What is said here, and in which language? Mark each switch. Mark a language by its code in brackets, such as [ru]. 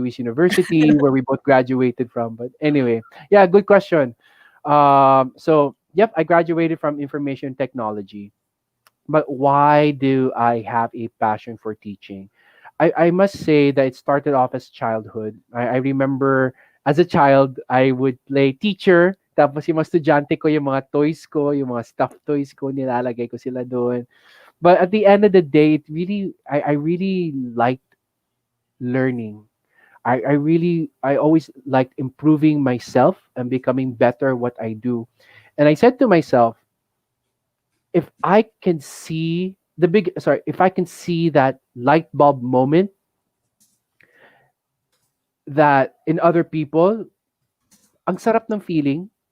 [en] Louis University where we both graduated from? But anyway, yeah, good question. So yep, I graduated from information technology. But why do I have a passion for teaching? I must say that it started off as childhood. I remember as a child, I would play teacher. [tl] Tapos yung mga estudyante ko, yung mga toys ko, yung mga stuffed toys ko, nilalagay ko sila doon. [en] But at the end of the day, I really liked learning. I always liked improving myself and becoming better at what I do. And I said to myself, if I can see if I can see that light bulb moment that in other people, [tl] ang sarap ng feeling.